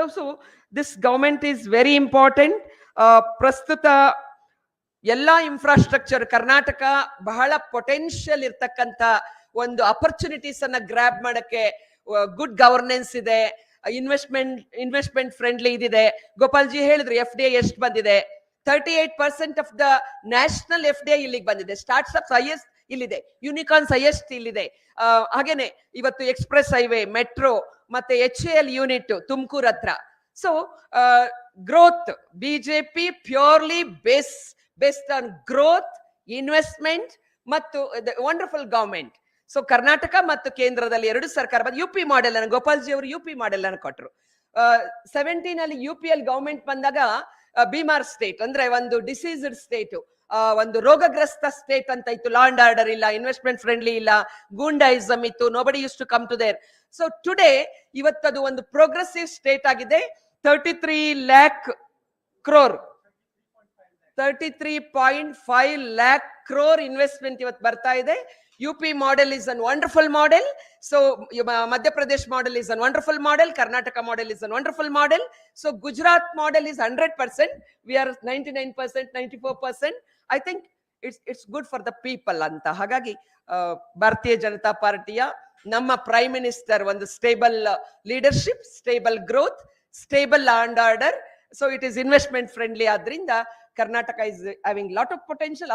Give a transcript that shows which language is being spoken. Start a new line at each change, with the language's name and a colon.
English: So this government is very important.
Kannada: ಪ್ರಸ್ತುತ ಎಲ್ಲ infrastructure Karnataka ಬಹಳ ಪೊಟೆನ್ಷಿಯಲ್ ಇರ್ತಕ್ಕಂಥ ಒಂದು ಅಪರ್ಚುನಿಟೀಸ್ ಅನ್ನ ಗ್ರಾಬ್ ಮಾಡಕ್ಕೆ ಗುಡ್ ಗವರ್ನೆನ್ಸ್ ಇದೆ, ಇನ್ವೆಸ್ಟ್ಮೆಂಟ್ ಫ್ರೆಂಡ್ಲಿ ಇದಿದೆ. ಗೋಪಾಲ್ಜಿ ಹೇಳಿದ್ರು FDI ಎಷ್ಟು ಬಂದಿದೆ,
English: 38% of the national FDI
Kannada: ಇಲ್ಲಿಗೆ ಬಂದಿದೆ. ಸ್ಟಾರ್ಟ್ಅಪ್ಸ್ ಹೈಯೆಸ್ಟ್ ಇಲ್ಲಿದೆ, ಯೂನಿಕಾರ್ನ್ಸ್ ಹೈಯೆಸ್ಟ್ ಇಲ್ಲಿದೆ. ಹಾಗೇನೆ ಇವತ್ತು ಎಕ್ಸ್ಪ್ರೆಸ್ ಹೈವೇ, ಮೆಟ್ರೋ ಮತ್ತೆ HAL ಯೂನಿಟ್ ತುಮಕೂರು ಹತ್ರ.
English: So growth, BJP purely based on growth, investment ಮತ್ತು wonderful government.
Kannada: ಸೊ ಕರ್ನಾಟಕ ಮತ್ತು ಕೇಂದ್ರದಲ್ಲಿ ಎರಡು ಸರ್ಕಾರ ಬಂದು UP ಮಾಡೆಲ್ ಅನ್ನು, ಗೋಪಾಲ್ಜಿ ಅವರು UP ಮಾಡೆಲ್ ಅನ್ನು ಕೊಟ್ಟರು. 17 ಅಲ್ಲಿ UPL ಗವರ್ಮೆಂಟ್ ಬಂದಾಗ ಬೀಮಾರ್ ಸ್ಟೇಟ್ ಅಂದ್ರೆ ಒಂದು ಡಿಸೀಸ್ಡ್ ಸ್ಟೇಟ್, ಒಂದು ರೋಗಗ್ರಸ್ತ ಸ್ಟೇಟ್ ಅಂತ ಇತ್ತು. ಲಾ ಅಂಡ್ ಆರ್ಡರ್ ಇಲ್ಲ, ಇನ್ವೆಸ್ಟ್ಮೆಂಟ್ ಫ್ರೆಂಡ್ಲಿ ಇಲ್ಲ, ಗೂಂಡಾಯಿಸಮ್ ಇತ್ತು,
English: Nobody use to come to there.
Kannada: So today ಇವತ್ತದು ಒಂದು ಪ್ರೋಗ್ರೆಸಿವ್ ಸ್ಟೇಟ್ ಆಗಿದೆ. 33 lakh crore 33.5 lakh crore investment ಇವತ್ತು ಬರ್ತಾ ಇದೆ.
English: UP model is a wonderful model. So Madhya Pradesh model is a wonderful model. Karnataka model is a wonderful model. So Gujarat model is 100%. We are 99%, 94%. I think it's good for the people anta. Hagagi Bharatiya Janata Partiya ನಮ್ಮ prime minister ಒಂದು stable leadership, stable growth, stable law and order. So it is investment friendly. ಆದ್ರಿಂದ Karnataka is having lot of potential.